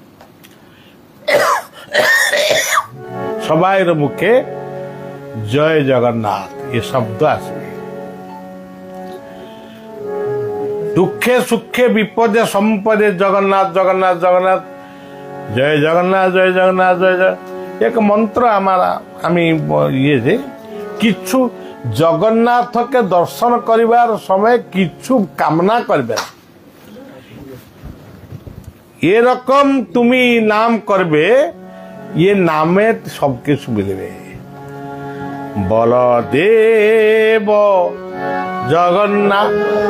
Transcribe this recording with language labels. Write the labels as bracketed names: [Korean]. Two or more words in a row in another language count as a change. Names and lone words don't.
[Bangla] সবাইর মুখে জয় জগন্নাথ এ শব্দ আসবে। দুঃখে সুখে বিপদে সম্পদে জগন্নাথ জগন্নাথ জগন্নাথ, জয় জগন্নাথ জয় জগন্নাথ জয় জয়, [Hindi] एक मंत्र हमारा [Bangla] আমি যে যে কিছু জগন্নাথ কে দর্শন করিবার সময় কিছু কামনা করবে, যে রকম তুমি নাম করবে, যে নামে সব কিছু মিলবে। बलदेव जगन्नाथ